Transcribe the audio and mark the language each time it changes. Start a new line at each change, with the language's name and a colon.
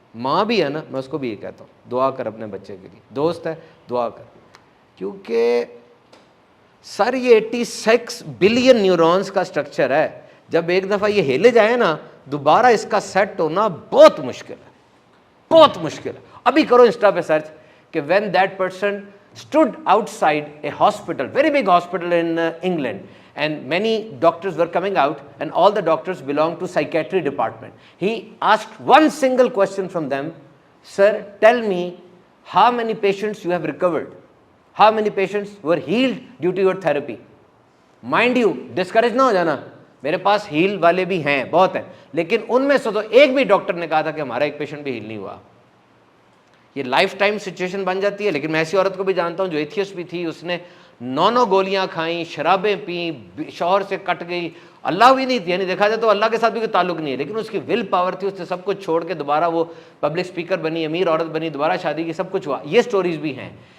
Urdu: ماں بھی ہے نا, میں اس کو بھی یہ کہتا ہوں دعا کر اپنے بچے کے لیے, دوست ہے دعا کر. کیونکہ سر یہ 86 بلین نیورونز کا سٹرکچر ہے, جب ایک دفعہ یہ ہلے جائے نا دوبارہ اس کا سیٹ ہونا بہت مشکل ہے, بہت مشکل ہے. ابھی کرو انسٹا پہ سرچ کہ
English: when that person stood outside a hospital, very big hospital in England, and many doctors were coming out and all the doctors belonged to psychiatry department. He asked one single question from them, sir, tell me how many patients you have recovered, how many patients were healed due to your therapy.
Urdu: Mind you, discourage نہ ہو جانا, میرے پاس heel والے بھی ہیں بہت ہیں, لیکن ان میں سے تو ایک بھی ڈاکٹر نے کہا تھا کہ ہمارا ایک پیشنٹ بھی ہیل نہیں ہوا. یہ لائف ٹائم سچویشن بن جاتی ہے. لیکن میں ایسی عورت کو بھی جانتا ہوں جو ایتھیسٹ بھی تھی, اس نے 9 گولیاں کھائیں, شرابیں پیں, شوہر سے کٹ گئی, اللہ بھی نہیں تھی, یعنی دیکھا جائے تو اللہ کے ساتھ بھی کوئی تعلق نہیں ہے, لیکن اس کی ول پاور تھی, اس نے سب کچھ چھوڑ کے دوبارہ وہ پبلک اسپیکر بنی, امیر عورت بنی, دوبارہ شادی کی, سب کچھ ہوا. یہ سٹوریز بھی ہیں.